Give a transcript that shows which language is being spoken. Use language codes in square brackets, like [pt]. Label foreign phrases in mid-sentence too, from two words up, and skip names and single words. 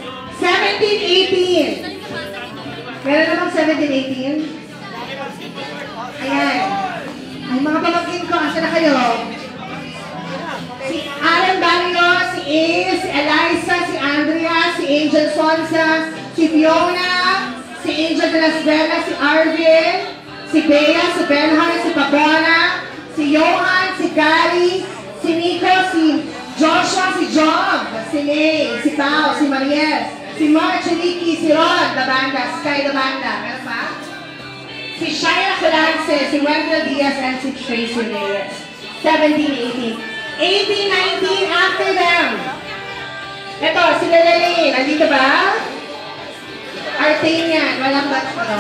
[tl] 17, 18. Meron namang 17, 18? Ayan. Ay, mga pamangkin ko, asan na kayo? Si Alan Barrio, si Ace, si Eliza, si Andrea, si Angel Sonsa, si Fiona, si Angel de las Vegas, si Arvin, si Bea, si Benhard, si Pabona, si Johan, si Gary, si Nico, si Joshua, si Job, si May, si Pao, si Mariel, si March, si Ricky, si Rod, the banda, Sky, the banda. Meron pa? Si Shaira Colance, si Wendell Diaz, and si Tracy Reyes. 17, 18. 18, 19, [en] after them. [tl] Ito, si Lalaline. Nandito ba? Artanian. Walang batch pa, no?